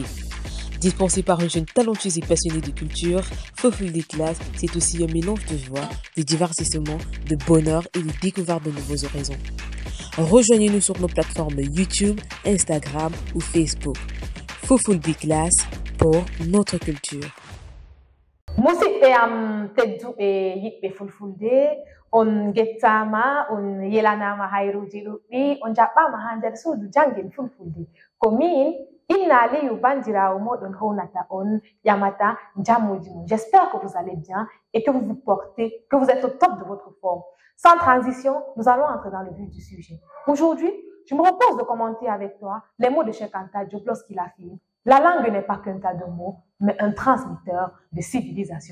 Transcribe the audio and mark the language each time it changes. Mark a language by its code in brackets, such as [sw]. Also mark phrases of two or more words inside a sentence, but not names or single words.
[fr] Dispensé par une jeune talentueuse et passionnée de culture, Fulfulde Class, c'est aussi un mélange de joie, de divertissement, de bonheur et de découverte de nouveaux horizons. Rejoignez-nous sur nos plateformes YouTube, Instagram ou Facebook. Fulfulde Class pour notre culture. [ff] Musidɓe am tedduɓe yiɗɓe fulfulde on gettama on yelanama hayruji ɗuɗɗi on jaɓɓama ha nder suudu jangin fulfulde ko min Inna Aliyu bandirawo moɗon hownata on ƴamata jammuji mum. [fr] J'espère que vous allez bien et que vous vous portez, que vous êtes au top de votre forme. Sans transition, nous allons entrer dans le vif du sujet. Aujourd'hui, je me propose de commenter avec toi les mots de Cheikh Anta Diop lorsqu'il affirme: la langue n'est pas qu'un tas de mots, mais un transmetteur de civilisation.